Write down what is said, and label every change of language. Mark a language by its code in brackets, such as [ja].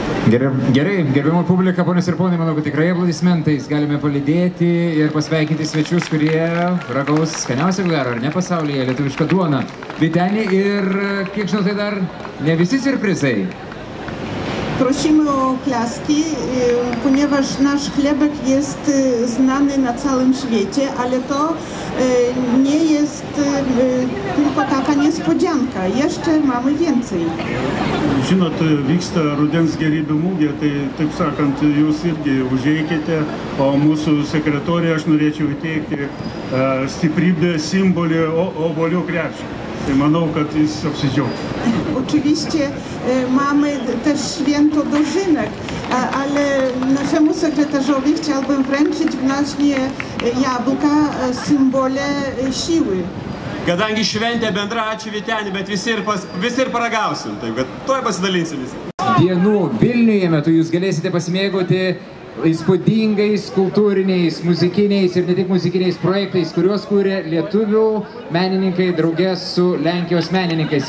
[lt] Gerai, gerbimo publika, ponios ir ponai, manau, kad tikrai aplodismentais galime palydėti ir pasveikinti svečius, kurie ragaus skaniausią garo, ar ne pasaulyje, lietuvišką duoną. Vytenį ir, kiek žinau, tai dar ne visi surprizai. [pl] Prosimy o oklaski, ponieważ nasz chlebek jest znany na całym świecie, ale to nie jest tylko taka niespodzianka. Jeszcze mamy więcej. [lt] Žinot, vyksta rudens gėrybių mugė, tai taip sakant, jūs irgi užeikite, o mūsų sekretorė aš norėčiau įteikti stiprybę simbolį obuolių krepšį. Tai manau, kad jis apsidžiaugs. [pl] Oczywiście mamy też święto dożynek, ale naszemu sekretarzowi chciałbym wręczyć w naśnie jabłka, symbole siły. [lt] Kadangi šventė bendra, ačiū Vytenį, bet visi ir paragausim, taip kad tuoj pasidalinsim visi. Dienų Vilniuje metu jūs galėsite pasimėgauti įspūdingais kultūriniais, muzikiniais ir ne tik muzikiniais projektais, kuriuos kūrė lietuvių menininkai draugė su Lenkijos menininkais.